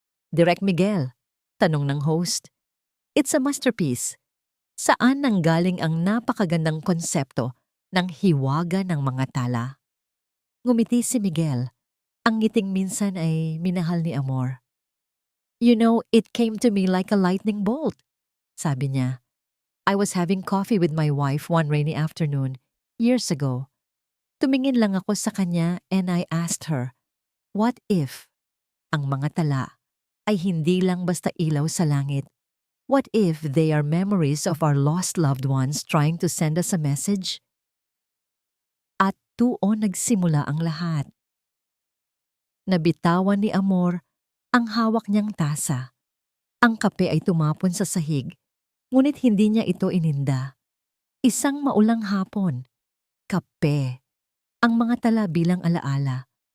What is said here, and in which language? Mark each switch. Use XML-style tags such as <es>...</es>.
<tl>Direk Miguel, tanong ng host.</tl> <en>It's a masterpiece.</en> <tl>Saan nanggaling ang napakagandang konsepto ng hiwaga ng mga tala? Ngumiti si Miguel. Ang ngiting minsan ay minahal ni Amor.</tl> <en>You know, it came to me like a lightning bolt,</en> <tl>sabi niya.</tl> <en>I was having coffee with my wife one rainy afternoon, years ago.</en> <tl>Tumingin lang ako sa kanya</tl> <en>and I asked her, what if</en> <tl>ang mga tala ay hindi lang basta ilaw sa langit?</tl> <en>What if they are memories of our lost loved ones trying to send us a message?</en> <tl>At doon nagsimula ang lahat. Nabitawan ni Amor ang hawak niyang tasa. Ang kape ay tumapon sa sahig, ngunit hindi niya ito ininda. Isang maulang hapon. Kape. Ang mga tala bilang alaala.</tl>